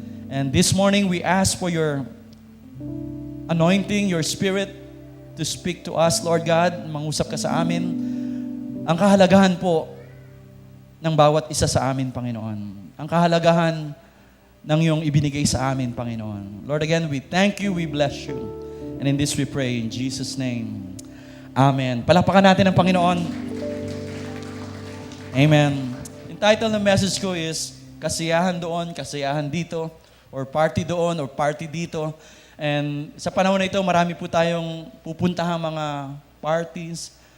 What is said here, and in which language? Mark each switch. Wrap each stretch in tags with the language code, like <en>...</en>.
<en>And this morning, we ask for your anointing, your Spirit to speak to us, Lord God.</en> <tl>Mangusap ka sa amin. Ang kahalagahan po ng bawat isa sa amin, Panginoon. Ang kahalagahan ng iyong ibinigay sa amin, Panginoon.</tl> <en>Lord, again, we thank you, we bless you. And in this we pray, in Jesus' name. Amen.</en> <tl>Palakpakan natin ang Panginoon. Amen. Yung title ng message ko is, Kasiyahan doon, kasiyahan dito, or party doon, or party dito. And sa panahon na ito, marami po tayong pupuntahang mga parties,</tl>